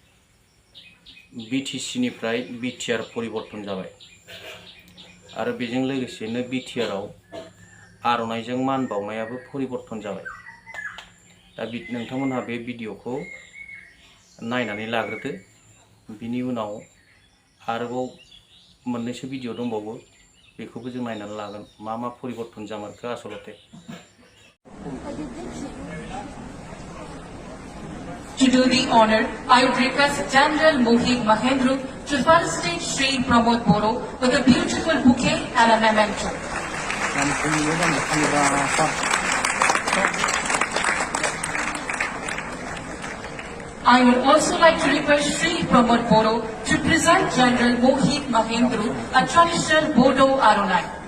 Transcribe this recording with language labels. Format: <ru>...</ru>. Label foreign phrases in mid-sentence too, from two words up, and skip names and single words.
<brx>BTC निफ्राय BTR परिबर्तन जाबाय आरो बेजों लोगोसेनो BTR आव आर'नाइजों मान बावनायाबो परिबर्तन जाबाय। दा नोंथांमोनहा बे भिडिअखौ नायनानै लाग्रोदो। बिनि उनाव आरोबाव मोननैसो भिडिअ दंबावो, बेखौबो जों नायनानै लागोन मा परिबर्तन जामारखो आसलते।</brx> <en>To do the honor, I would request General Mohit Mahendru to felicitate Sri Pramod Bodo with a beautiful bouquet and a memento. I would also like to request Sri Pramod Bodo to present General Mohit Mahendru a traditional Bodo Arunai.</en>